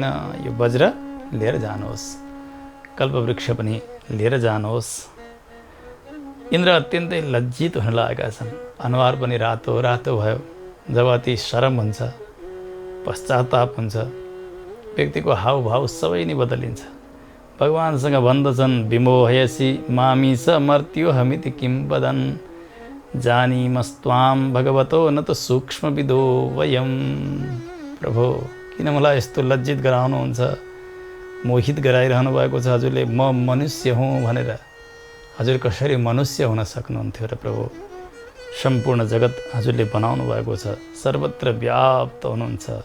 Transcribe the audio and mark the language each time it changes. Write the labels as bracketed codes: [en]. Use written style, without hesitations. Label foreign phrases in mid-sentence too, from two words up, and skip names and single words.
[ne] यो वज्र लिएर जानुहोस्, कल्पवृक्ष पनि लिएर जानुहोस्। इन्द्र अत्यन्तै लज्जित हुन लागेका छन्। अनुहार पनि रातो रातो भयो। जब अति शरम हुन्छ, पश्चाताप हुन्छ, व्यक्तिको हाउभाउ सबै नै बदलिन्छ। भगवानसँग भन्दछन्, [sa] विमोहयसि मामी स मर्त्यो हमिति किं वदन् जानीमस्त्वां भगवतो न त सूक्ष्मविदो वयम्। [ne] प्रभु, किन मलाई यस्तो लज्जित गराउनुहुन्छ, मोहित गराइरहनु भएको छ हजुरले। म मनुष्य हुँ भनेर हजुर कसरी मनुष्य हुन सक्नुहुन्थ्यो र प्रभु? सम्पूर्ण जगत हजुरले बनाउनु भएको छ, सर्वत्र व्याप्त हुनुहुन्छ।